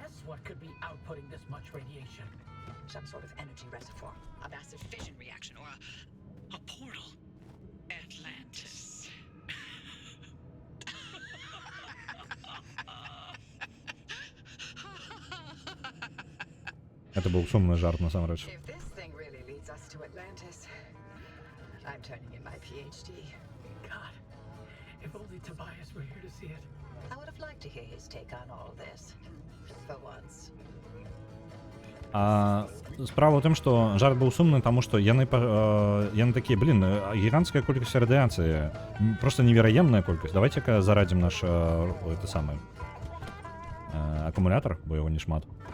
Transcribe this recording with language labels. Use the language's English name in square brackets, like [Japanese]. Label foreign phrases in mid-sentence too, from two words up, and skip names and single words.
[English] what could be outputting this much radiation. Some sort of energy reservoir, a massive fission reaction, or a portal. Atlantis. [Belarusian] Это был сумный жарт, насамрэч. [English] If this thing really leads us to Atlantis, I'm turning in my PhD. God, if only Tobias were here to see it. I would have liked to hear his take on all this. For once. [Belarusian] А справа ў тым, што жарт быў сумны, таму што яны такія, блин, гіганцкая колькасць радыяцыі, просто невераемная колькасць. Давайте-ка зарадзім наш это самы акумулятор, бо яго не шмат.